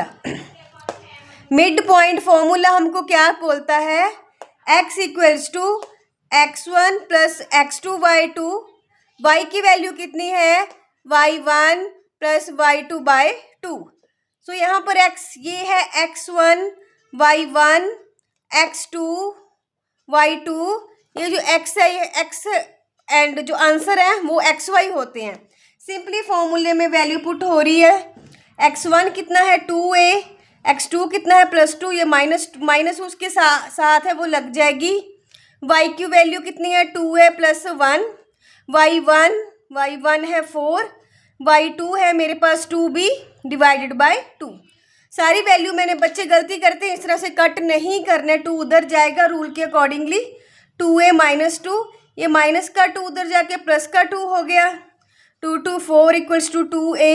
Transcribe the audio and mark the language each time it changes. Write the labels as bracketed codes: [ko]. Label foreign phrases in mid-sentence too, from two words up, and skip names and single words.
[en] mid point formula [hi] हमको क्या बोलता है? x = x1 + x2/2। y की वैल्यू कितनी है? y1 + y2/2। सो यहाँ पर x ये है x1 y1 x2 y2। ये जो x है ये x एंड जो आंसर है वो xy होते हैं। [en] simply formula [hi] में [en] value put [hi] हो रही है। x1 कितना है? 2A। x2 कितना है? +2। ये माइनस उसके साथ है, वो लग जाएगी। y की वैल्यू कितनी है? 2A + 1। y1 है 4। y2 है मेरे पास 2B / 2। सारी वैल्यू मैंने, बच्चे गलती करते हैं इस तरह से कट नहीं करने, 2 उधर जाएगा रूल के अकॉर्डिंगली। 2A - 2, ये माइनस का 2 उधर जाके प्लस का 2 हो गया। 2 2 4 = 2A।